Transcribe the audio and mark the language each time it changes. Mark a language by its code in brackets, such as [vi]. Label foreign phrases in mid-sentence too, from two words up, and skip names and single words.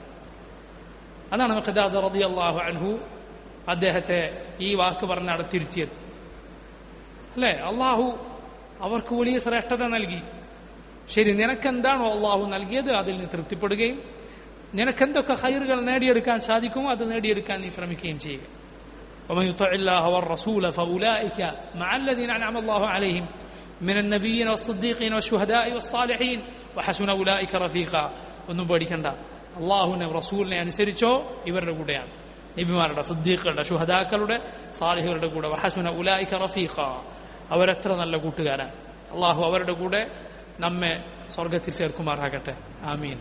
[ml] അതാണ് മിഖ്ദാദ് [ar] رضي الله عنه [ml] അദ്ദേഹത്തെ ഈ വാക്ക് പറഞ്ഞ് തിരുത്തിയത്, അല്ലേ? അള്ളാഹു അവർക്ക് വലിയ ശ്രേഷ്ഠത നൽകി. ശരി, നിനക്കെന്താണോ അള്ളാഹു നൽകിയത് അതിൽ നീ തൃപ്തിപ്പെടുകയും നിനക്കെന്തൊക്കെ ഖൈറുകൾ നേടിയെടുക്കാൻ സാധിക്കുമോ അത് നേടിയെടുക്കാൻ നീ ശ്രമിക്കുകയും ചെയ്യുക. [ar] ومن يطع الله والرسول فأولئك مع الذين أنعم الله عليهم من النبيين والصديقين والشهداء والصالحين وحسن أولئك رفيقا. [ml] ഒന്നും പേടിക്കണ്ട, അള്ളാഹുവിനെ റസൂലിനെ അനുസരിച്ചോ ഇവരുടെ കൂടെയാണ്, നബിമാരുടെ, സിദ്ദീഖുകളുടെ, ശുഹദാക്കളുടെ, സാലിഹുകളുടെ കൂടെ. [ar] وحسن أولئك رفيقا, [ml] അവരെത്ര നല്ല കൂട്ടുകാരാണ്. അള്ളാഹു അവരുടെ കൂടെ നമ്മെ സ്വർഗത്തിൽ ചേർക്കുമാറാകട്ടെ, ആമീൻ.